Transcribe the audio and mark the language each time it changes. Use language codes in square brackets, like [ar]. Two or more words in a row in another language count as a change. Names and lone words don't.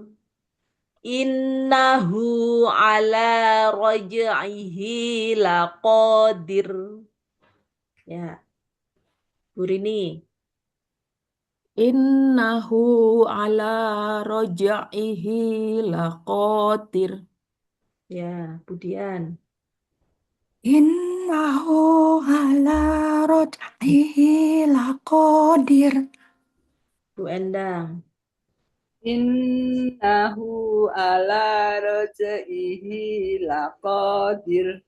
[ar] Innahu ala raj'ihi laqadir. [id] Ya, Bu Rini. [ar] Innahu ala raj'ihi laqadir. [id] Ya, Bu Dian. [ar] Innahu ala raj'ihi laqadir. [id] Bu Endang. [ar] Innahu ala raj'ihi laqadir.